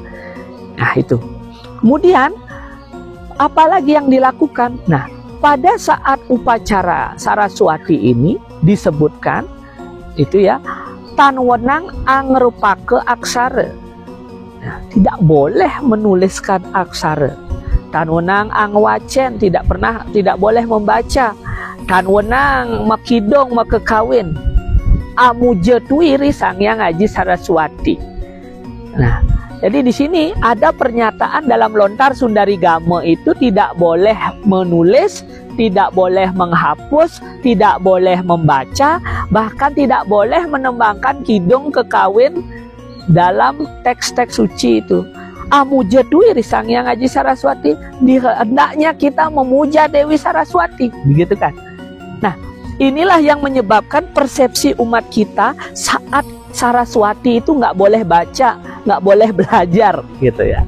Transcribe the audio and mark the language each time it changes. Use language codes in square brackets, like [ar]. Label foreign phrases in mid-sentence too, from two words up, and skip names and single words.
[id] Ya. Nah itu. Kemudian apalagi yang dilakukan? Nah, pada saat upacara Saraswati ini disebutkan itu ya, [kaw] tan wenang angrupake aksara. [id] Nah, tidak boleh menuliskan aksara. [kaw] Tan wenang angwacen, [id] tidak boleh membaca. [kaw] Tan wenang makidong makekawin. Amuja tuiri Sanghyang Aji Saraswati. [id] Nah, jadi di sini ada pernyataan dalam lontar Sundarigama itu tidak boleh menulis, tidak boleh menghapus, tidak boleh membaca, bahkan tidak boleh menembangkan kidung kekawin dalam teks-teks suci itu. [kaw] Amuja tuiri Sanghyang Aji Saraswati, [id] hendaknya kita memuja Dewi Saraswati, begitu kan? Nah, inilah yang menyebabkan persepsi umat kita saat Saraswati itu nggak boleh baca, nggak boleh belajar, gitu ya.